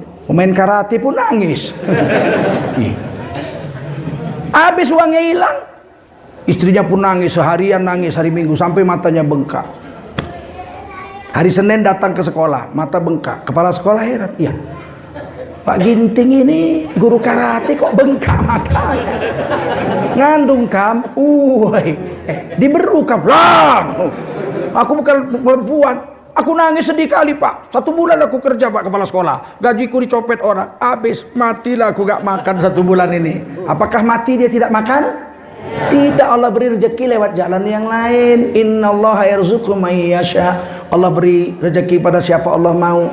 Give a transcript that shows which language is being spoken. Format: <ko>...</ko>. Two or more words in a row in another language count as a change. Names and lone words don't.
<id>Pemain karate pun nangis. Habis uangnya hilang, istrinya pun nangis, seharian nangis, hari Minggu sampai matanya bengkak. Hari Senin datang ke sekolah, mata bengkak. Kepala sekolah heran, iya, Pak Ginting ini guru karate kok bengkak matanya.</id> <btx>Ngandung kam, diberu kam, lang.</btx> <id>Aku bukan perempuan, aku nangis sedih kali Pak. 1 bulan aku kerja Pak kepala sekolah, gajiku dicopet orang, habis matilah aku gak makan 1 bulan ini. Apakah mati dia tidak makan? Tidak, Allah beri rezeki lewat jalan yang lain.</id> <ar>إن الله يرزق من يشاء.</ar> <id>Allah beri rezeki pada siapa Allah mau.</id>